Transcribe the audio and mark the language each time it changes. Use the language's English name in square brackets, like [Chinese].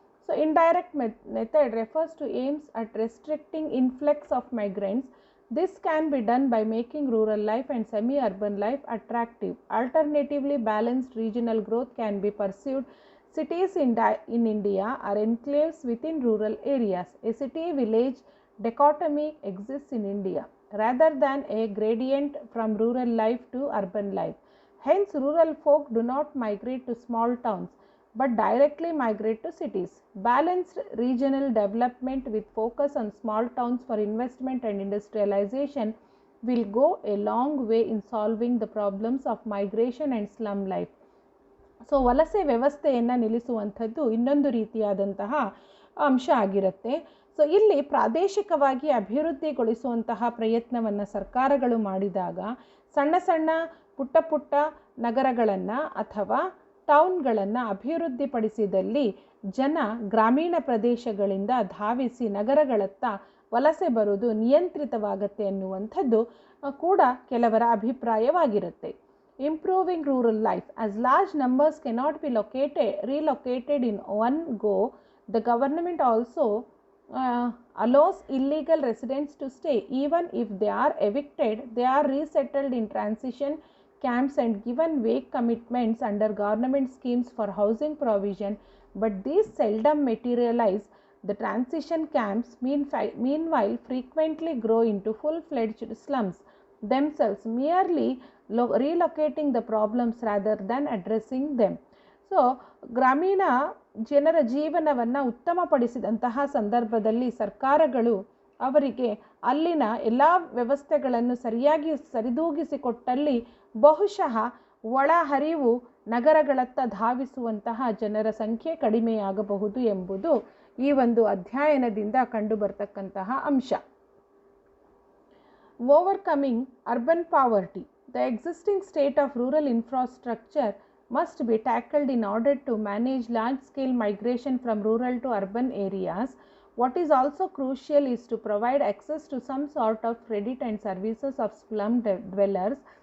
[English] So indirect method refers to aims at restricting influx of migrants. This can be done by making rural life and semi-urban life attractive. Alternatively, balanced regional growth can be pursued. Cities in India are enclaves within rural areas. A city-village dichotomy exists in India rather than a gradient from rural life to urban life. Hence, rural folk do not migrate to small towns but directly migrate to cities. Balanced regional development with focus on small towns for investment and industrialization will go a long way in solving the problems of migration and slum life. [Kannada] So ವಲಸೆ ವ್ಯವಸ್ಥೆಯನ್ನು ನಿಲ್ಲಿಸುವಂಥದ್ದು ಇನ್ನೊಂದು ರೀತಿಯಾದಂತಹ ಅಂಶ ಆಗಿರುತ್ತೆ. So ಇಲ್ಲಿ ಪ್ರಾದೇಶಿಕವಾಗಿ ಅಭಿವೃದ್ಧಿಗೊಳಿಸುವಂತಹ ಪ್ರಯತ್ನವನ್ನು ಸರ್ಕಾರಗಳು ಮಾಡಿದಾಗ ಸಣ್ಣ ಸಣ್ಣ ಪುಟ್ಟ ನಗರಗಳನ್ನು ಅಥವಾ ಟೌನ್ಗಳನ್ನು ಅಭಿವೃದ್ಧಿಪಡಿಸಿದಲ್ಲಿ ಜನ ಗ್ರಾಮೀಣ ಪ್ರದೇಶಗಳಿಂದ ಧಾವಿಸಿ ನಗರಗಳತ್ತ ವಲಸೆ ಬರುವುದು ನಿಯಂತ್ರಿತವಾಗುತ್ತೆ ಎನ್ನುವಂಥದ್ದು ಕೂಡ ಕೆಲವರ ಅಭಿಪ್ರಾಯವಾಗಿರುತ್ತೆ. [English] Improving rural life. As large numbers cannot be relocated in one go, the government also allows illegal residents to stay. Even if they are evicted, they are resettled in transition camps and given vague commitments under government schemes for housing provision, but these seldom materialize. The transition camps meanwhile frequently grow into full-fledged slums themselves, merely relocating the problems rather than addressing them. [Kannada] So ಗ್ರಾಮೀಣ ಜನರ ಜೀವನವನ್ನು ಉತ್ತಮಪಡಿಸಿದಂತಹ ಸಂದರ್ಭದಲ್ಲಿ ಸರ್ಕಾರಗಳು ಅವರಿಗೆ ಅಲ್ಲಿನ ಎಲ್ಲ ವ್ಯವಸ್ಥೆಗಳನ್ನು ಸರಿಯಾಗಿ ಸರಿದೂಗಿಸಿಕೊಟ್ಟಲ್ಲಿ ಬಹುಶಃ ಒಳಹರಿವು ನಗರಗಳತ್ತ ಧಾವಿಸುವಂತಹ ಜನರ ಸಂಖ್ಯೆ ಕಡಿಮೆಯಾಗಬಹುದು ಎಂಬುದು ಈ ಒಂದು ಅಧ್ಯಯನದಿಂದ ಕಂಡುಬರ್ತಕ್ಕಂತಹ ಅಂಶ. [English] Overcoming urban poverty. The existing state of rural infrastructure must be tackled in order to manage large-scale migration from rural to urban areas. What is also crucial is to provide access to some sort of credit and services of slum dwellers.